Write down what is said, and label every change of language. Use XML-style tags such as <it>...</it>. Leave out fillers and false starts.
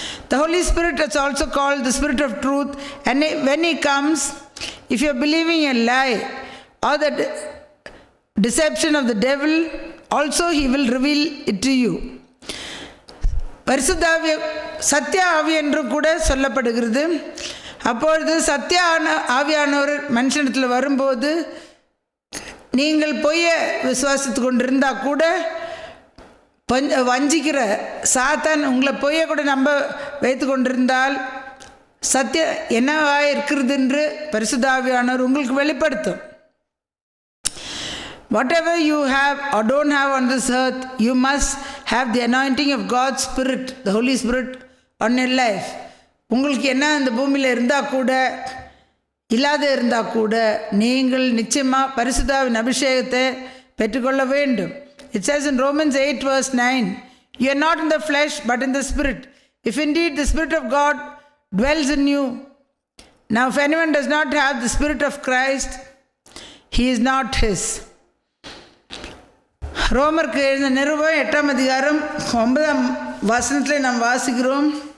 <en>The Holy Spirit is also called the Spirit of Truth, and when He comes, if you are believing a lie or the deception of the devil, also He will reveal it to you.</en> <ta>பரிசுத்த ஆவி சத்திய ஆவி என்று கூட சொல்லப்படுகிறது. அப்பொழுது சத்திய ஆவியானவர் மனுஷனத்தில் வரும்போது நீங்கள் பொய்யை விசுவாசித்து கொண்டிருந்தால் கூட வஞ்சிக்கிற சாத்தான் உங்களை பொய்யை கூட நம்ப வைத்து கொண்டிருந்தால் சத்திய என்னவாக இருக்கிறது என்று பரிசுத்த ஆவியானவர் உங்களுக்கு வெளிப்படுத்தும்.</ta> <en>Whatever you have or don't have on this earth, you must have the anointing of God's Spirit, the Holy Spirit on your life.</en> <ta>உங்களுக்கு என்ன இந்த பூமியில் இருந்தால் கூட இல்லாத இருந்தால் கூட நீங்கள் நிச்சயமாக பரிசுத்தாவின் அபிஷேகத்தை பெற்றுக்கொள்ள வேண்டும்.</ta> <en>It says in Romans 8 verse 9, you are not in the flesh but in the Spirit, if indeed the Spirit of God dwells in you. Now if anyone does not have the Spirit of Christ, he is not his.</en> <ta>ரோமருக்கு எழுந்த நிருபம் 8ஆம் அதிகாரம் 9ஆம் வசனத்தில் நாம் வாசிக்கிறோம்.</ta>